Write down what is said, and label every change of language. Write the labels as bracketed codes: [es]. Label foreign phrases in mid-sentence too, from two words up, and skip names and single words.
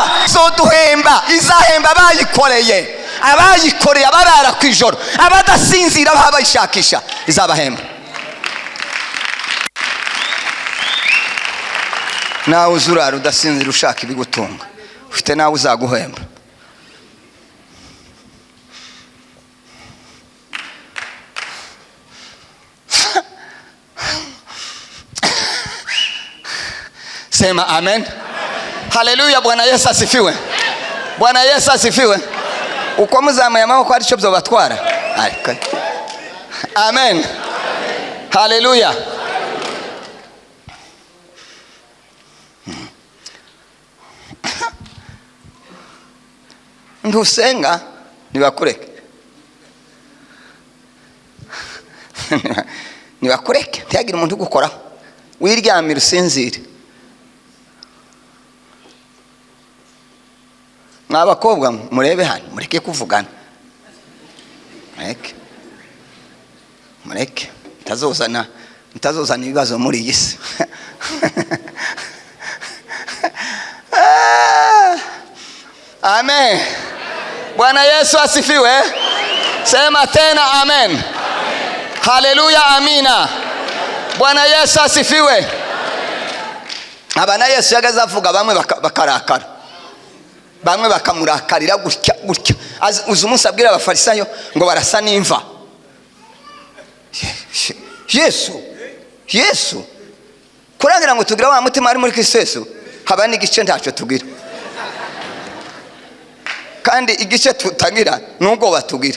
[rw] Izoduhemba, izahemba abayikoreye abarara ku ijoro, abadasinzira babayishakisha, izabahemba. Nawe uzurara udasinzira ushaka ibigutunga, ufite nawe uzaguhemba. [sw] Sema amen. Haleluya. Bwana Yesu asifiwe. Bwana Yesu asifiwe. [rw] Uko muzamuye amaboko ari cyo byobatwara. Amen. Haleluya. Ntusenga nibakureke. Nibakureke ntiyagira umuntu ugukora, wiryamira usinzire. Mwabakobwa murebe hano, mureke kuvugana. Mureke mutazozana ibibazo muri iyi si. Amen. [sw] Bwana Yesu asifiwe. Sema tena amen. Haleluya, amina. Bwana Yesu asifiwe. [rw] Abana Yesu yagaza avuga, bamwe bakarakara, bamwe bakamurakarira gutya. Uzi umunsi abwira abafarisayo ngo barasa n'imva. Yesu kurangira ngo tugira wa mutima ari muri Kristo Yesu, haba n'igice ntacyo tugira, kandi igice tutagira n'ubwoba tugira.